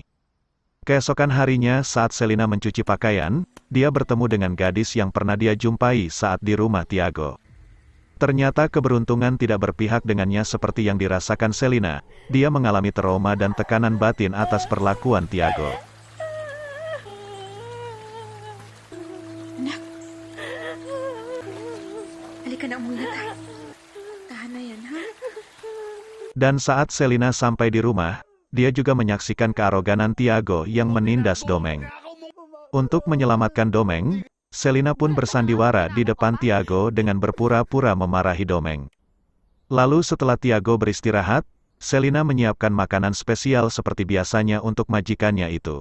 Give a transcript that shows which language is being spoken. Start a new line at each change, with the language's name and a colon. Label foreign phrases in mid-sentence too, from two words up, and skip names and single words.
Indonesian: Keesokan harinya saat Selina mencuci pakaian, dia bertemu dengan gadis yang pernah dia jumpai saat di rumah Tiago. Ternyata keberuntungan tidak berpihak dengannya seperti yang dirasakan Selina, dia mengalami trauma dan tekanan batin atas perlakuan Tiago.
Filipino: Anak. Halika na, umuwi na tayo. Tahan na yan, ha?
Indonesian: Dan saat Selina sampai di rumah, dia juga menyaksikan kearoganan Tiago yang menindas Domeng. Untuk menyelamatkan Domeng, Selina pun bersandiwara di depan Tiago dengan berpura-pura memarahi Domeng. Lalu setelah Tiago beristirahat, Selina menyiapkan makanan spesial seperti biasanya untuk majikannya itu.